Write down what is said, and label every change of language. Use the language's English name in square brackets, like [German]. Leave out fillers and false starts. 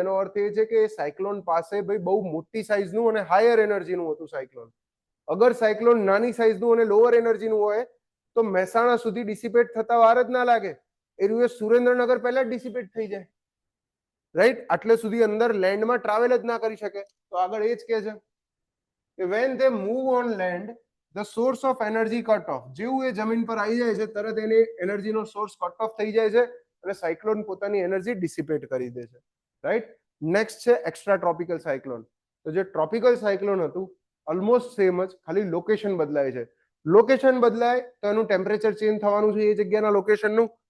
[Gujarati] એનો અર્થ એ છે કે સાયક્લોન પાસે ભાઈ બહુ મોટી સાઇઝનું અને હાયર એનર્જીનું હતું સાયક્લોન. અગર સાયક્લોન નાની સાઇઝનું અને લોઅર એનર્જીનું હોય તો મહેસાણા સુધી ડિસિપેટ થતા વાર જ ના લાગે. એ સુરેન્દ્રનગર પહેલા જ ડિસિપેટ થઈ જાય. રાઈટ? આટલે સુધી અંદર લેન્ડમાં ટ્રાવેલ જ ના કરી શકે. તો આગળ એ જ કહે છે કે [English] when they move on land the source of energy cut off. [Gujarati] જેવું એ જમીન પર આવી જાય છે તરત એની એનર્જીનો સોર્સ કટ ઓફ થઈ જાય છે અને સાયક્લોન પોતાની એનર્જી ડિસિપેટ કરી દે છે. રાઈટ? નેક્સ્ટ છે એક્સ્ટ્રા ટ્રોપિકલ સાયક્લોન. તો જે ટ્રોપિકલ સાયક્લોન હતું ઓલમોસ્ટ સેમ જ, ખાલી લોકેશન બદલાય છે. લોકેશન બદલાય તો એનું ટેમ્પરેચર ચેન્જ થવાનું છે એ જગ્યાના લોકેશનનું.